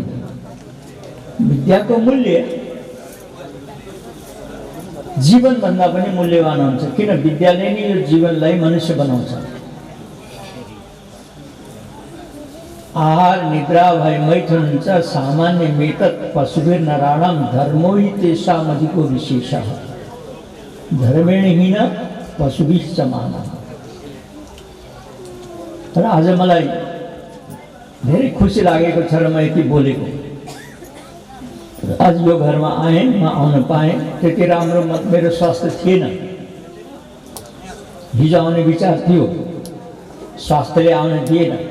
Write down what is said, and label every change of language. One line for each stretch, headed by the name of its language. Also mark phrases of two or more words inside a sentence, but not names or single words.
Nepali: विद्याको मूल्य जीवनभन्दा पनि मूल्यवान हुन्छ, किन विद्याले नै यो जीवनलाई मनुष्य बनाउँछ।
Sanskrit: आहार निद्रा भए मैथुन हुन्छ, सामान्य मेतक पशुभिर नराणाम धर्मो हि तेषामधिको विशेषः, धर्मेणहीन पशुभिः समानः।
Nepali: तर आज मलाई धेरै खुसी लागेको छ र म यति बोलेको। आज यो घरमा आएँ, म आउन पाएँ। त्यति राम्रो मेरो स्वास्थ्य थिएन। हिजो आउने विचार थियो, स्वास्थ्यले आउन दिएन।